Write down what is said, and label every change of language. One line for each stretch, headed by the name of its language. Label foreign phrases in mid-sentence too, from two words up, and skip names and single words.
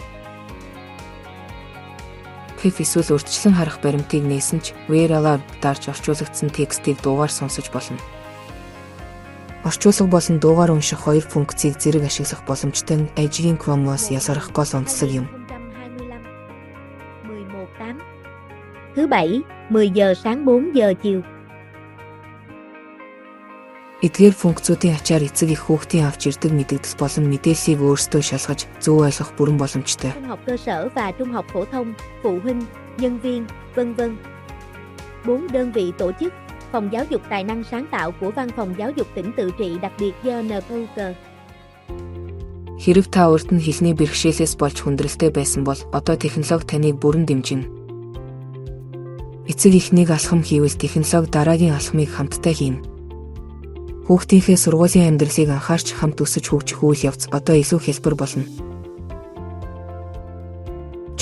Mongolian: Хэв эсвэл урьдчилан харах баримтыг нээсэн ч
English: Read Aloud
Mongolian: дарж орчуулагдсан текстийг дуугаар сонсож болно. Орчуулга болон дуугаар унших хоёр функцийг зэрэг ашиглах боломжтой нь ажигийн Chrome-оос ялгарах гол онцлог юм.
Vietnamese: Thứ Bảy, 10 giờ sáng 4 giờ chiều.
Mongolian: Эдгээр функцүүдийн ачаар эцэг эх хүүхдийн авч ирдэг мэдээлэл болон мэдээллийг өөрсдөө шалгаж зөв ойлгох бүрэн боломжтой.
Vietnamese: Trung học cơ sở và trung học phổ thông, phụ huynh, nhân viên, vân vân. 4 đơn vị tổ chức, Phòng giáo dục tài năng sáng tạo của Văn phòng giáo dục tỉnh tự trị đặc biệt do NPUC.
Mongolian: Хэрэв та урд нь хэлний бэрхшээлээс болж хүндрэлтэй байсан бол одоо технологи таныг бүрэн дэмжинэ. Эцэг эхнийг алхам хийвэл технологи дараагийн алхмыг хамтдаа хийнэ. Хүүхдийнхээ сургуулийн амьдралыг анхаарч хамт өсөж хөгжих үйл явц одоо илүү хэлбэр болно.